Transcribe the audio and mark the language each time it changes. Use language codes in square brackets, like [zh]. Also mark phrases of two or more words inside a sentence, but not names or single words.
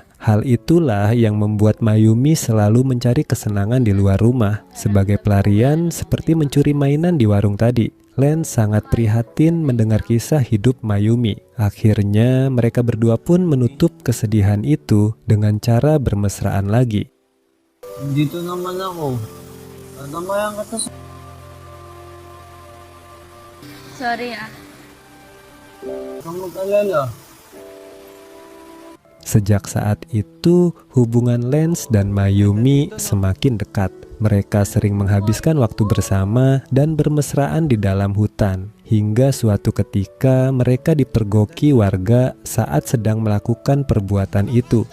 [id] Hal itulah yang membuat Mayumi selalu mencari kesenangan di luar rumah sebagai pelarian seperti mencuri mainan di warung tadi. Lens sangat prihatin mendengar kisah hidup Mayumi. Akhirnya mereka berdua pun menutup kesedihan itu dengan cara bermesraan lagi. [tl] Dito naman ako. Namayan ka to. Sorry ah. Huwag mag-alala. [id] Sejak saat itu, hubungan Lens dan Mayumi semakin dekat. Mereka sering menghabiskan waktu bersama dan bermesraan di dalam hutan. Hingga suatu ketika mereka dipergoki warga saat sedang melakukan perbuatan itu.